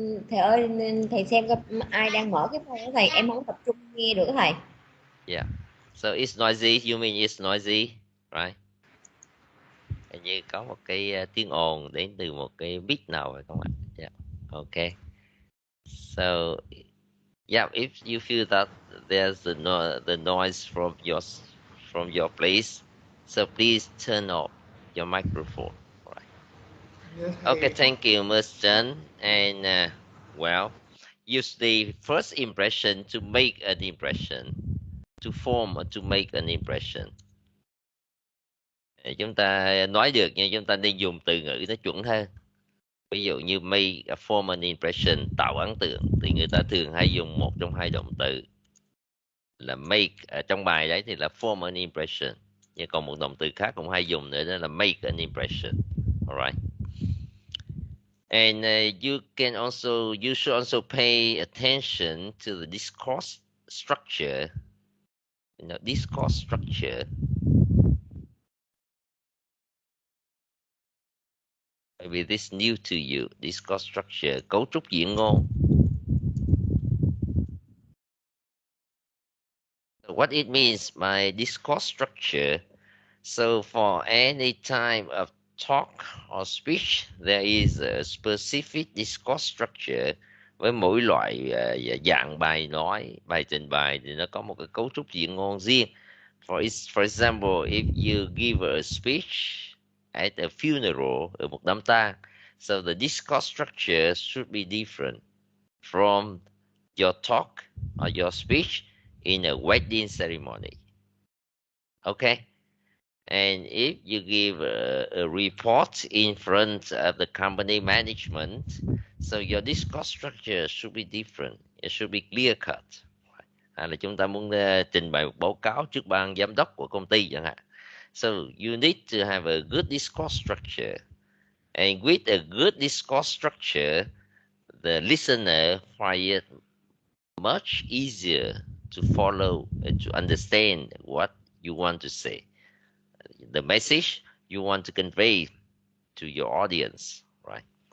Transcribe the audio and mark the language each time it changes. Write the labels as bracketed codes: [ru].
[vi] Thầy ơi thầy xem coi ai đang mở cái phone của thầy, em không tập trung nghe được thầy. [en] Yeah. So it's noisy. You mean it's noisy, right? [vi] Hình như có một cái tiếng ồn đến từ một cái beat nào phải không ạ? [en] Yeah. Okay. So yeah, if you feel that there's the noise from your place, so please turn off your microphone. Right. Okay. Thank you, Ms. Chen. And well, use the first impression to make an impression, to form or to make an impression. [vi] Chúng ta nói được nhưng chúng ta nên dùng từ ngữ nó chuẩn hơn. Ví dụ như make a form an impression, tạo ấn tượng, thì người ta thường hay dùng một trong hai động từ là make. Ở trong bài đấy thì là form an impression, nhưng còn một động từ khác cũng hay dùng nữa, đó là make an impression. [en] Alright. And you should also pay attention to the discourse structure. You know, discourse structure. Maybe this new to you. [vi] Discourse structure, cấu trúc diễn ngôn. [en] What it means by discourse structure. So for any type of talk or speech, there is a specific discourse structure. [vi] Với mỗi loại dạng bài nói, bài trình bày thì nó có một cái cấu trúc diễn ngôn riêng. [en] For example, if you give a speech at a funeral, [vi] ở một đám tang, [en] so the discourse structure should be different from your talk or your speech in a wedding ceremony. Okay? And if you give a report in front of the company management, so your discourse structure should be different. It should be clear cut. [vi] Hay là chúng ta muốn trình bày một báo cáo trước ban giám đốc của công ty chẳng hạn. [en] So you need to have a good discourse structure. And with a good discourse structure, the listener find it much easier to follow and to understand what you want to say, the message you want to convey to your audience, right?